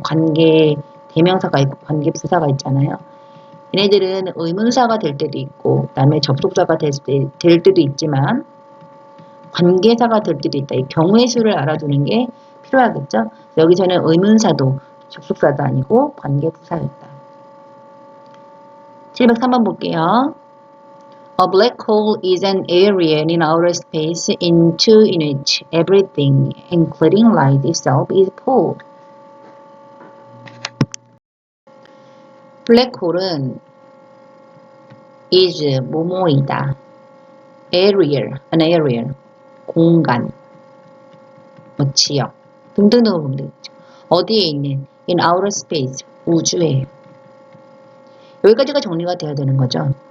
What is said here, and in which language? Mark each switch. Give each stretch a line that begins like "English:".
Korean: 관계 대명사가 있고 관계 부사가 있잖아요. 얘네들은 의문사가 될 때도 있고 그다음에 접속사가 될 때도 있지만 관계사가 될 때도 있다. 이 경우의 수를 알아두는 게 필요하겠죠. 여기서는 의문사도 접속사도 아니고 관계부사였다. 703번 볼게요.
English: A black hole is an area in outer space into which everything, including light itself, is pulled.
Korean: 블랙홀은 is 뭐뭐이다. area, an area, 공간, 뭐 지역 등등등을 보면 되겠죠. 어디에 있는
English: in outer space,
Korean: 우주에. 여기까지가 정리가 돼야 되는 거죠.